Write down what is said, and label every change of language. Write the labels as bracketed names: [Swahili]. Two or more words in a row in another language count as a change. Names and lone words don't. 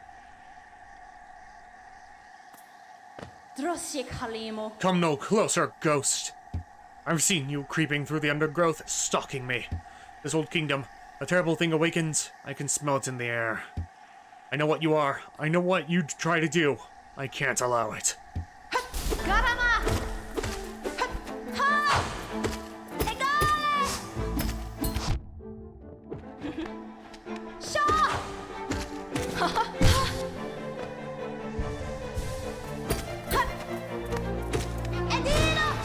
[English] Drosik Halimo. Come no closer, ghost. I've seen you creeping through the undergrowth, stalking me. This old kingdom, a terrible thing awakens. I can smell it in the air. I know what you are. I know what you'd try to do. I can't allow it. Garama! Ha! Egale! Shaw! Ha ha ha! Edino!